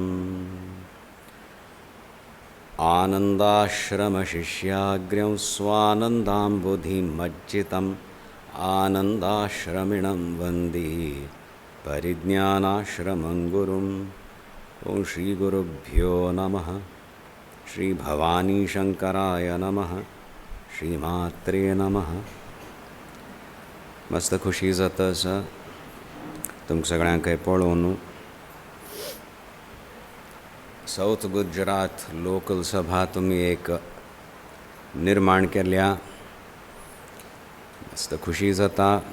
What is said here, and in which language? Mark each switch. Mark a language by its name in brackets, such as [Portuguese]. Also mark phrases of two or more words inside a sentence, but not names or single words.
[Sanskrit] आनन्दाश्रमशिष्याग्र्यं स्वानन्दाम्बुधिमज्जितम् आनन्दाश्रमिणं वन्दे परिज्ञानाश्रमं गुरुं। ॐ श्रीगुरुभ्यो नमः। श्री भवानी शंकराय नमः। श्रीमात्रे नमः। [Konkani] मस्त खुशी जाता आसा तुमकां सगळ्यांक पळोवन। साउथ गुजरात लोकल सभा तुमी एक निर्माण केल्या, मस्त खुशी जाता।